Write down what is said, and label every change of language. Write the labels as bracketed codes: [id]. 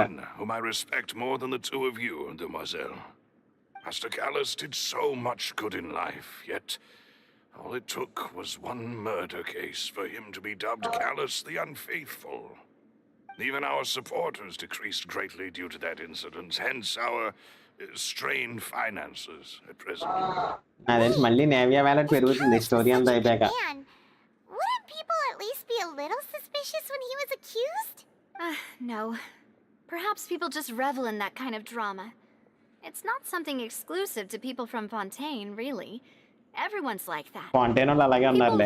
[en] None whom I respect more than the two of you, Demoiselle. Master Callus did so much good in life, yet all it took was one murder case for him to be dubbed Callus the Unfaithful. Even our supporters decreased greatly due to that incident, hence our strained finances at present. [te] నాకు తెలిసి మళ్ళీ నేవియా wallet పెరుగుతుంది story అంతా అయిపోయాక. [en] Man, wouldn't people at least be a little suspicious when he was accused? No. Perhaps people just revel in that kind of drama. It's not something exclusive to people from Fontaine, really. Everyone's like that. [te] Fountain వాళ్ళు అలాగే ఉన్నారులే.